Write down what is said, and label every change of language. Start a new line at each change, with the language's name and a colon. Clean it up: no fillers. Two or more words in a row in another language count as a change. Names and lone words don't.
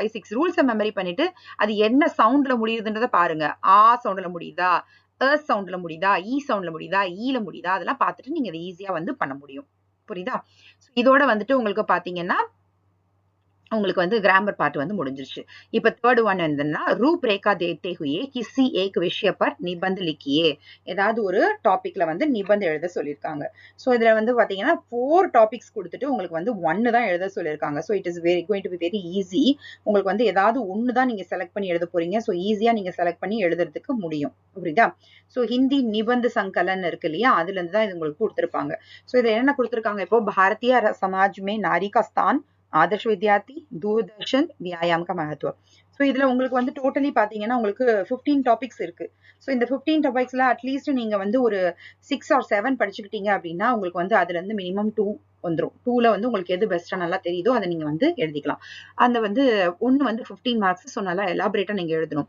Tamil: 5-6 ரூல்ஸை மெமரி பண்ணிட்டு அது என்ன சவுண்ட்ல முடியுதுன்றத பாருங்க. ஆ சவுண்ட்ல முடியுதா, சவுண்ட்ல முடியுதா, இ சவுண்ட்ல முடியுதா, ஈல முடியுதா, அதெல்லாம் பார்த்துட்டு நீங்க அதை ஈஸியா வந்து பண்ண முடியும். புரியுதா? இதோட வந்துட்டு உங்களுக்கு பாத்தீங்கன்னா உங்களுக்கு வந்து கிராமர் பார்ட் வந்து முடிஞ்சிருச்சு. இப்ப தேர்ட் ஒன் என்னன்னா
Hindi: रूपरेखा देते हुए किसी एक विषय पर निबंध लिखिए.
Tamil: ஏதாவது ஒரு டாபிக்ல வந்து நிபந்த எழுத சொல்லியிருக்காங்க. ஸோ இதுல வந்து பாத்தீங்கன்னா 4 டாபிக்ஸ் கொடுத்துட்டு உங்களுக்கு வந்து 1 தான் எழுத சொல்லியிருக்காங்க.
English: So it is going to be very easy.
Tamil: உங்களுக்கு வந்து ஏதாவது ஒன்று தான் நீங்க செலக்ட் பண்ணி எழுத போறீங்க. ஸோ ஈஸியா நீங்க செலக்ட் பண்ணி எழுதுறதுக்கு முடியும். புரியுதா? ஸோ ஹிந்தி
Hindi: निबंध संकलन
Tamil: இருக்கு இல்லையா, அதுல இருந்து தான் இது உங்களுக்கு கொடுத்துருப்பாங்க. ஸோ இதுல என்ன கொடுத்துருக்காங்க, இப்போ
Hindi: भारतीय समाज में नारी का स्थान, आदर्श विद्यार्थी, दूरदर्शन, व्यायाम का महत्व.
Tamil: ஸோ இதுல உங்களுக்கு வந்து டோட்டலி பாத்தீங்கன்னா உங்களுக்கு 15 டாபிக்ஸ் இருக்கு. ஸோ இந்த 15 டாபிக்ஸ்ல அட்லீஸ்ட் நீங்க வந்து ஒரு 6 or 7 படிச்சுக்கிட்டீங்க அப்படின்னா உங்களுக்கு வந்து அதுல இருந்து மினிமம் 2 வந்துடும். 2ல வந்து உங்களுக்கு எது பெஸ்டா நல்லா தெரியுதோ அதை நீங்க வந்து எழுதிக்கலாம். அந்த வந்து ஒண்ணு வந்து 15 மார்க்ஸ். ஸோ நல்லா எலாபரேட்டா நீங்க எழுதணும்.